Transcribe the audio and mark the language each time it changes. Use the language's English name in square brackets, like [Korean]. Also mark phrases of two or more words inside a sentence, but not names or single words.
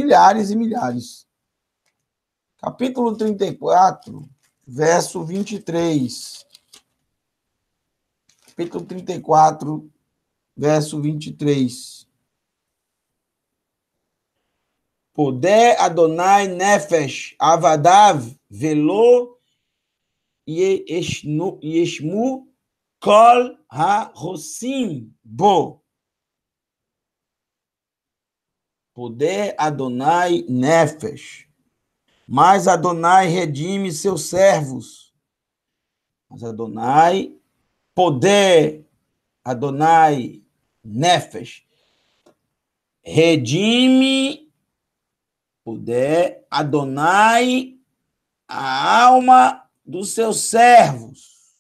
[Portuguese] São milhares e milhares. Capítulo 34, verso 23. Capítulo 34, verso 23. [Hebrew] פודה יהוה נפש עבדיו ולא יאשמו כל החוסים בו. פודה יהוה נפש. [Portuguese] Mas Adonai redime seus servos. [Hebrew] Mas Adonai, פודה יהוה נפש. [Portuguese] Redime, [Hebrew] פודה יהוה, [Portuguese] a alma dos seus servos.